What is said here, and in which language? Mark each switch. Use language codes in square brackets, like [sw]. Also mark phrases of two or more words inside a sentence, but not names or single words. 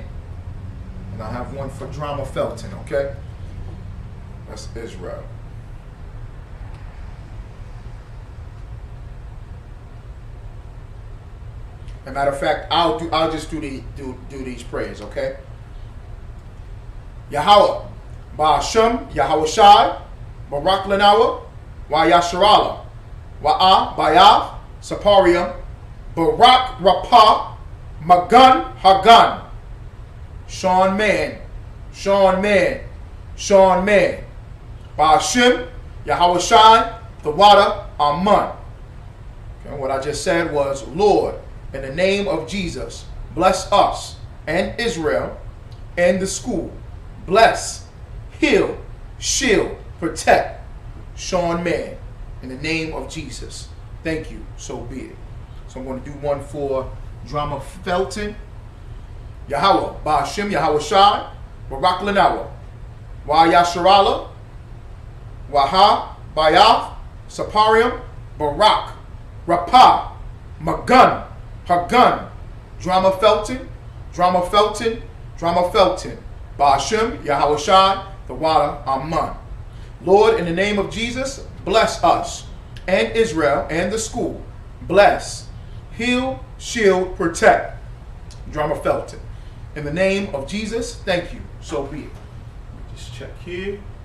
[en] And I have one for Drama Felton, okay? That's Israel. As a matter of fact, I'll just do these prayers, okay? Yahweh, Ba'ashem, Yahweh Shai, Barak Lanawa, Wa Yasharala, Wa'a, Bayav, Saparium, Barak Rapah, Magan Hagan. Sean Mann. Ba'ashem, Yahweh Shai, the water, Aman. Okay, what I just said was, Lord, in the name of Jesus, bless us and Israel and the school. Bless, heal, shield, protect. Sean Mann, in the name of Jesus. Thank you, so be it. So I'm going to do one for Drama Felton. Yahweh, Ba'ashem, Yahweh Shai, Barak Lanawa, Wa Yasharala, Waha, Bayav, Saparium, Barak, Rapah, Magun, Hagun, Drama Felton, Ba'ashem, Yahweh Shai, the water, Aman. Lord, in the name of Jesus, bless us and Israel and the school. Bless, heal, shield, protect. Drama Felton. In the name of Jesus, thank you. So be it. Just check here.